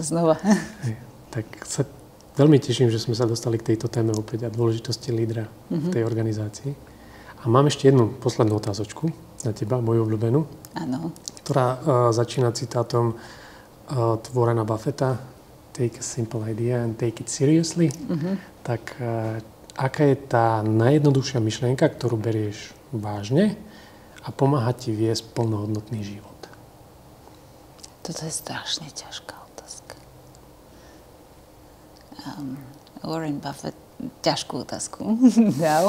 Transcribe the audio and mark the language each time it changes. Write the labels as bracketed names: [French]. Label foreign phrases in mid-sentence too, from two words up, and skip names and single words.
[Slovak] Znova. Tak sa veľmi teším, že sme sa dostali k tejto téme opäť a dôležitosti lídra v tej organizácii. A mám ešte jednu poslednú otázočku na teba, moju obľúbenú, ktorá začína citátom od Warrena Buffetta: [English] Take a simple idea and take it seriously. [Slovak] Tak aká je tá najjednoduchšia myšlienka, ktorú berieš vážne a pomáha ti viesť plnohodnotný život? Toto je strašne ťažká otázka. Warren Buffett ťažkú otázku dal.